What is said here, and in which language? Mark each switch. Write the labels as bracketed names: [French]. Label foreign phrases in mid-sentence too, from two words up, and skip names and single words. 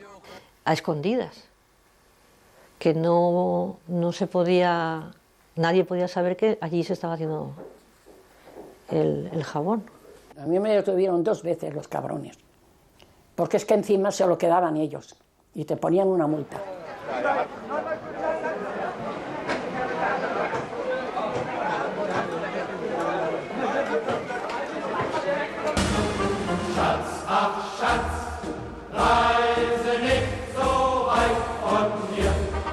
[Spanish] A escondidas, que no se podía, nadie podía saber que allí se estaba haciendo el jabón. A mí me detuvieron 2 veces los cabrones, porque es que encima se lo quedaban ellos y te ponían una multa. [German] Schatz, ach Schatz, reise nicht so weit von hier.